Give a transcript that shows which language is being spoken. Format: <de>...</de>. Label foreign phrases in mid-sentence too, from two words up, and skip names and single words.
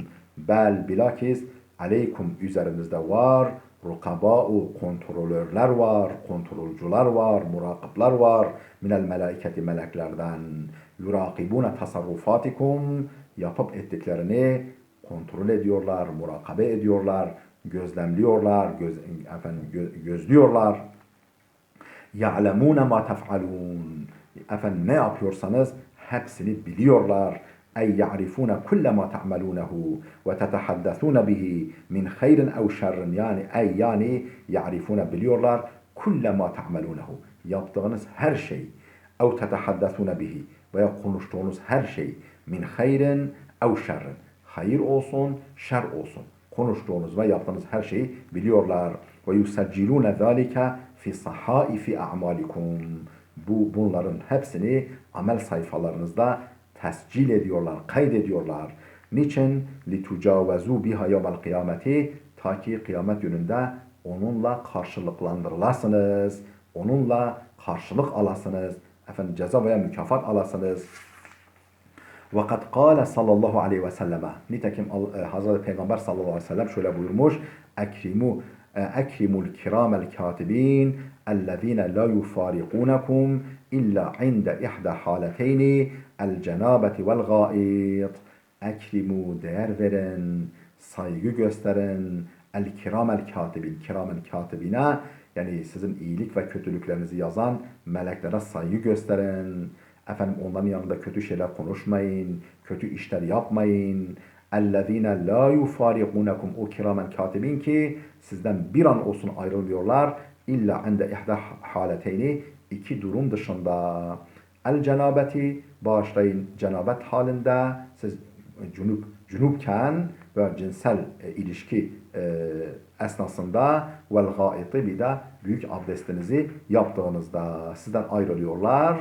<ar>بل بالعكس عليكم,</ar> <tr>üzerinizde var, rukabâ'u, kontrolörler var, kontrolcüler var, murakipler var,</tr> <ar>من الملائكة,</ar> <tr>meleklerden,</tr> <ar>يراقبون تصرفاتكم,</ar> <tr>yapıp ettiklerini kontrol ediyorlar, murakabe ediyorlar, gözlemliyorlar, gözlüyorlar.</tr> <ar>يَعْلَمُونَ مَا تَفْعَلُونَ,</ar> <tr>efendim ne yapıyorsanız hepsini biliyorlar.</tr> <ar>أي يعرفون كل ما تعملونه و تتحدثون به من خير أو شر, yani ya'rifune, biliyorlar, كل ما تعملونه,</ar> <tr>yaptığınız her şey,</tr> <ar>أو تتحدثون به,</ar> <tr>veya konuştuğunuz her şey,</tr> <ar>من خير أو شر,</ar> <tr>hayır olsun, şer olsun, konuştuğunuz ve yaptığınız her şeyi biliyorlar.</tr> <ar>ويسجلون ذلك في صحائف أعمالكم,</ar> <tr>bunların hepsini amel sayfalarınızda tescil ediyorlar, kaydediyorlar. Niçin?</tr> <ar>لِتُجَاوَزُوا بِهَا يَوْمَ الْقِيَامَةِ,</ar> <tr>ta ki kıyamet gününde onunla karşılıklandırılasınız, onunla karşılık alasınız, efendim ceza veya mükafat alasınız.</tr> <ar>وَقَدْ قَالَ صلى الله عليه وسلم,</ar> <tr>nitekim Hazreti Peygamber</tr> <ar>صلى الله عليه وسلم</ar> <tr>şöyle buyurmuş:</tr> <ar>أكرموا الكرام الكاتبين الذين لا يفارقونكم إلا عند إحدى الحالتين الجنابة والغائط.</ar> <tr>Ekrimu, değer verin, saygı gösterin,</tr> <ar>الكرام الكاتبين,</ar> <tr>kiramel katibine, yani sizin iyilik ve kötülüklerinizi yazan meleklere saygı gösterin. Efendim onların yanında kötü şeyler konuşmayın, kötü işler yapmayın.</tr> <ar>اَلَّذ۪ينَ لَا يُفَارِقُونَكُمْ,</ar> <tr>o kiramen katibin ki sizden bir an olsun ayrılıyorlar.</tr> <ar>إلا عند إحدى الحالتين,</ar> <tr>iki durum dışında.</tr> <ar>الجنابة,</ar> <tr>bağışlayın, cenabet halinde, siz cünupken ve cinsel ilişki esnasında,</tr> <ar>والغائط,</ar> <tr>bir de büyük abdestinizi yaptığınızda sizden ayrılıyorlar.</tr>